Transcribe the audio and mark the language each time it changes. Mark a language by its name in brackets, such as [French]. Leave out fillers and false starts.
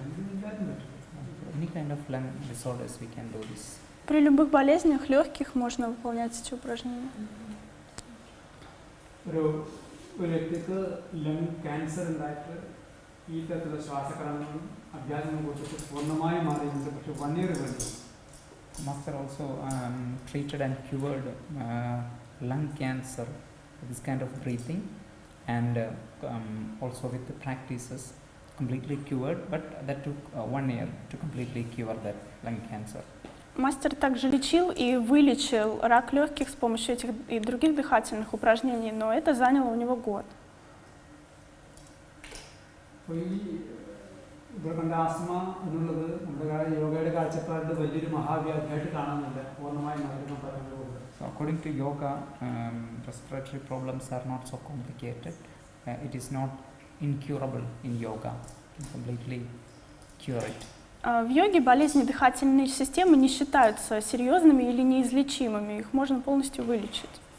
[English] Any kind of lung disorders we can do this. [Russian] При любых болезнях легких можно выполнять эти упражнения. [Malayalam] ഒരു വ്യക്തിക്ക് lung cancer ഉണ്ടായിട്ട് ഈ തരത്തിലുള്ള ശ്വാസക്രമങ്ങളും അഭ്യാസങ്ങളും കൊടുത്തിട്ട് പൂർണ്ണമായി മാറിയിട്ടുണ്ട്. പക്ഷെ [English] 1 year [Malayalam] വേണ്ടി. [English] Master also treated and cured lung cancer with this kind of breathing, and also with the practices completely cured, but that took 1 year to completely cure that lung cancer. [Russian] Мастер также лечил и вылечил рак легких с помощью этих и других дыхательных упражнений, но это заняло у него год. [Malayalam] ഇവർക്കുണ്ട് asthma എന്നുള്ളത് നമ്മുടെ യോഗയുടെ കാഴ്ചപ്പാടിൽ വലിയൊരു മഹാവ്യാധിയായിട്ട് കാണുന്നില്ല. പൂർണ്ണമായി മരുന്ന് പറയുന്നത്. [English] So according to yoga, respiratory problems are not so complicated. It is not incurable in yoga. You can completely cure it. [Russian] В йоге болезни дыхательной системы не считаются серьезными или неизлечимыми, их можно полностью вылечить.